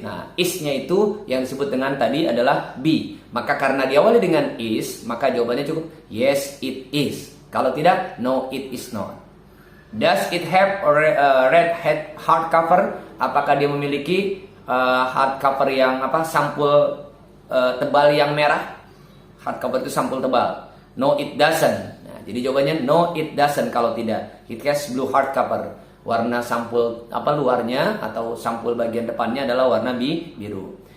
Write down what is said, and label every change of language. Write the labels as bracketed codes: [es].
[id] Nah, is-nya itu yang disebut dengan tadi adalah be. Maka karena diawali dengan is, maka jawabannya cukup [en] yes it is. [id] Kalau tidak, [en] no it is not. Does it have a red hardcover? [id] Apakah dia memiliki hardcover yang apa? Sampul tebal yang merah. Hardcover itu sampul tebal. [en] No, it doesn't. [id] Nah, Jadi jawabannya [en] no, it doesn't [id] kalau tidak. [en] It has blue hardcover. [id] Warna sampul luarnya atau sampul bagian depannya adalah warna biru.